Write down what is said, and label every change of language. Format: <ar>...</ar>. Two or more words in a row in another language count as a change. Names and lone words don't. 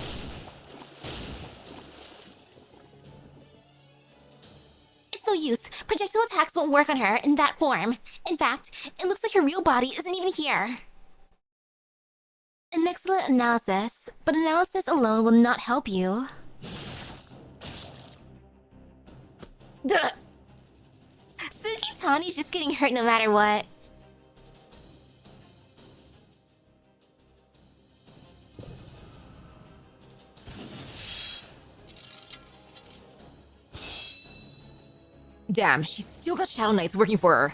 <en>It's no use. Projectile attacks won't work on her in that form. In fact, it looks like her real body isn't even here. An excellent analysis, but analysis alone will not help you. Duh. Suki Tani's just getting hurt no matter what. Damn, she's still got Shadow Knights working for her.</en>